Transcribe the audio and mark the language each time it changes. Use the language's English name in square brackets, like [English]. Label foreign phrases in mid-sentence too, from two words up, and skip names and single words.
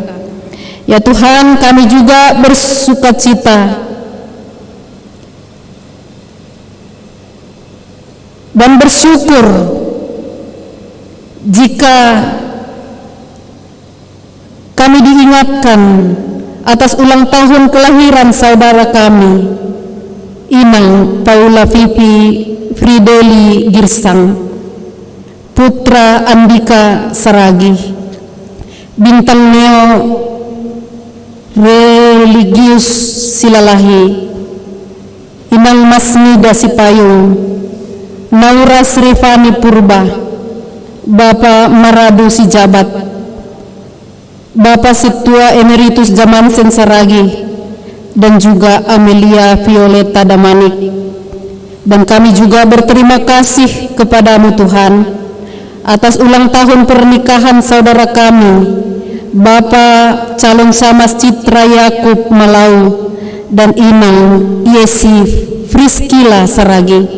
[Indonesian] Ya Tuhan, kami juga bersukacita dan bersyukur jika kami diingatkan atas ulang tahun kelahiran saudara kami, Inang Paula Vivi Frideli Girsang, putra Andika Saragi, bintang Neo Religius Silalahi, Inang Masnida Sipayung, Naura Srivani Purba, Bapak Maradu Sijabat, Bapak Situa Emeritus Jamansen Saragi, dan juga Amelia Violeta Damanik. Dan kami juga berterima kasih kepadamu Tuhan atas ulang tahun pernikahan saudara kami, Bapak Calon Samas Citra Yakub Malau dan Inang Yesi Friskila Saragi.